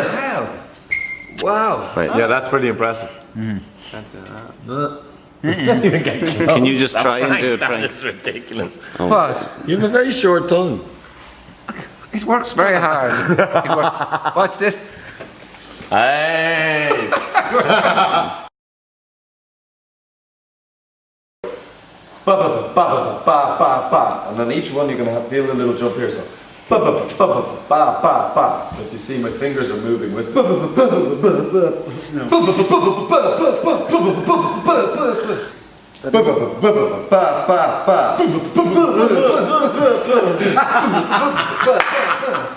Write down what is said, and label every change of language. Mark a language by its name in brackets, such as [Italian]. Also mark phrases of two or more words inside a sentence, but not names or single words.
[English] Hell. Wow. Right. Yeah, that's pretty impressive. Can you just try and do it, Frank? That's ridiculous. What? You have a very short tongue. It works very hard. It works. Watch this. Hey! Ba ba ba ba ba ba ba. And on each one you're going to have feel a little jump here. So ba ba ba ba ba ba ba ba. So if you see my fingers are moving with ba ba ba ba ba ba ba. Ba ba ba ba ba ba ba ba ba ba ba. Ba ba ba ba ba ba ba.